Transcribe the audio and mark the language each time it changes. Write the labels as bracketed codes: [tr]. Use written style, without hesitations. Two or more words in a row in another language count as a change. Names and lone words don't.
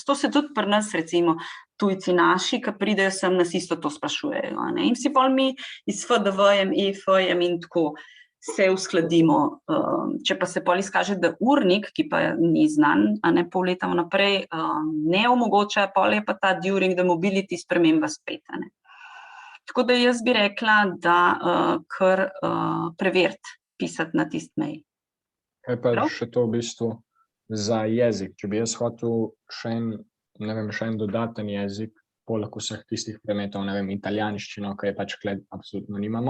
[sl] To se tudi pri nas, recimo, tujci naši, ki pridejo sem, nas isto to sprašujejo, a ne. In si pol mi iz FDV-jem, EF-jem in tako se uskladimo. Če pa se pol izkaže, da urnik, ki pa ni znan, a ne pol leta vnaprej, ne omogoča, pol je pa ta [en] during the mobility [sl] sprememba spet, a ne. Tako da jaz bi rekla, da kar preveriti, pisati na tisti mail. Kaj pa Prav? še to v bistvu za jezik? Če bi jaz hotel še en dodaten jezik, poleg vseh tistih predmetov, ne vem, italijanščino, ki je pač kled absolutno nimamo.